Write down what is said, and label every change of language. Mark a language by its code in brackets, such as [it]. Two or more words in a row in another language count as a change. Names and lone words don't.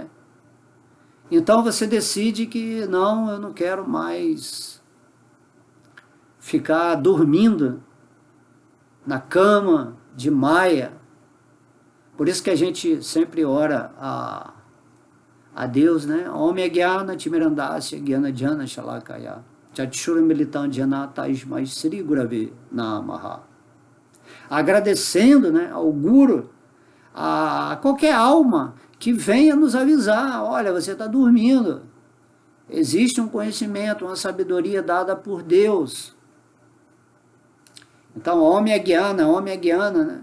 [pt] Então você decide que não, eu não quero mais ficar dormindo na cama de Maia. Por isso que a gente sempre ora a Deus, né? [sa] ॐ अज्ञान तिमिरान्धस्य ज्ञान अञ्जन शलाकया चक्षुर् उन्मीलितं येन तस्मै श्री गुरवे नमः. [pt] Agradecendo, né, ao Guru, a qualquer alma que venha nos avisar: olha, você está dormindo. Existe um conhecimento, uma sabedoria dada por Deus. Então, [sa] ॐ अज्ञान, [pt] né?